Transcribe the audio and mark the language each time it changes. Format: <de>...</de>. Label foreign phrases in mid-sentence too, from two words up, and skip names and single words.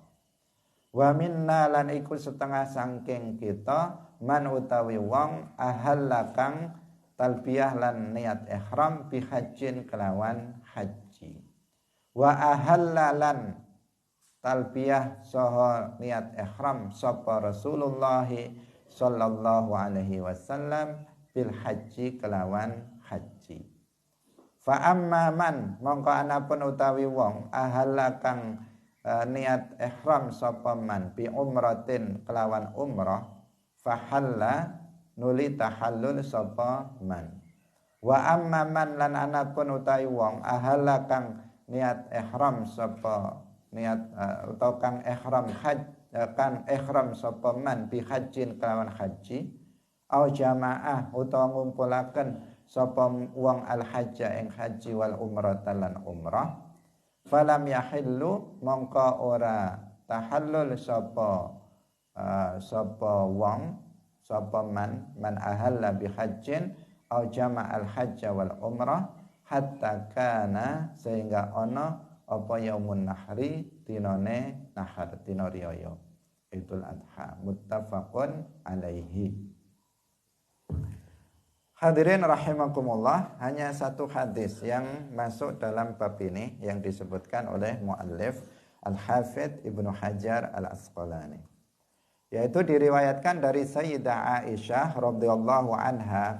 <ar>وَمِنَّا</ar> <jv>lan iku setengah sangking kita man utawi wong ahalla kang talbiyah lan niat ihram</jv> <ar>بِحَجٍّ</ar> <jv>kelawan haji.</jv> <ar>وَأَهَلَّ</ar> <jv>lan talbiyah saha niat ihram sapa Rasulullah</jv> <ar>صَلَّى اللَّهُ عَلَيْهِ وَسَلَّمَ بِالْحَجِّ</ar> <jv>kelawan haji.</jv> <ar>فَأَمَّا مَنْ</ar> <jv>mongko anapun utawi wong ahalla kang niat ihram sapa man</jv> <ar>بِعُمْرَةٍ</ar> <jv>kelawan umrah fahalla nuli tahallul sapa man.</jv> <ar>وَأَمَّا مَنْ</ar> <jv>lan anapun utawi wong ahalla kang niat ihram sapa niat atau kang ihram sapa man</jv> <ar>بِحَجٍّ</ar> <jv>kelawan haji</jv> <ar>أَوْ جَمَعَ</ar> <jv>utawa ngumpulaken sapa wong</jv> <ar>الْحَجَّ</ar> <jv>ing haji</jv> <ar>وَالْعُمْرَةَ</ar> <jv>lan umrah</jv> <ar>فَلَمْ يَحِلُّوا</ar> <jv>mongko ora tahallul sapa</jv> <ar>مَنْ أَهَلَّ بِحَجٍّ أَوْ جَمَعَ الْحَجَّ وَالْعُمْرَةَ حَتَّى كَانَ</ar> <jv>sehingga ono apa</jv> <ar>يَوْمُ النَّحْرِ</ar> <jv>dinone nahar dina riyaya</jv> <ar>Idul Adha مُتَّفَقٌ عَلَيْهِ. حَاضِرِين رَحِمَكُمُ اللَّه,</ar> <id>hanya satu hadis yang masuk dalam bab ini yang disebutkan oleh muallif Al-Hafidz Ibnu Hajar Al-Asqalani, yaitu diriwayatkan dari Sayyidah Aisyah</id> <ar>رَضِيَ اللَّهُ عَنْهَا.</ar>